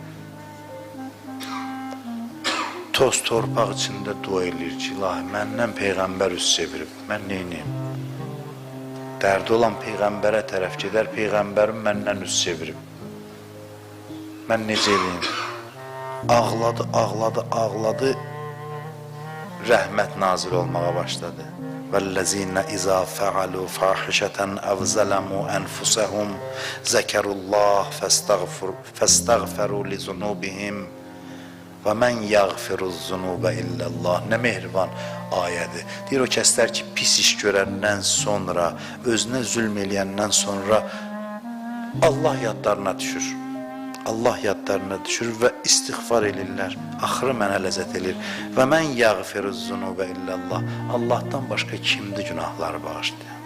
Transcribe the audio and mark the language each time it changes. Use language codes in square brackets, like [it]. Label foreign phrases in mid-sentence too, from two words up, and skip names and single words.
[az] Toz torpaq içində dua eləyir ki, ilahi, məndən Peyğəmbər üst çevirib, mən neyniyim? Dərdi olan Peyğəmbərə tərəf gedər, Peyğəmbərim məndən üst çevirib. Mən necə eləyim? Ağladı, ağladı, ağladı, rəhmət nazil olmağa başladı. [ar] وَالَّذِينَ إِذَا فَعَلُوا فَاحِشَةً أَوْ ظَلَمُوا أَنفُسَهُمْ ذَكَرُوا اللَّهَ فَاسْتَغْفَرُوا لِذُنُوبِهِمْ وَمَنْ يَغْفِرُ الذُّنُوبَ إِلَّا اللَّهِ. [az] Nə mehriban ayədir. Deyir, o kəslər ki, pis iş görəndən sonra, özünə zülm eləyəndən sonra Allah yadlarına düşür. Allah yadlarına düşür və istiğfar edirlər. Axırı mənə ləzzət edir. Və [ar] مَنْ يَغْفِرُ الذُّنُوبَ إِلَّا اللَّهُ. [az] Allahdan başqa kimdir günahları bağışlayan?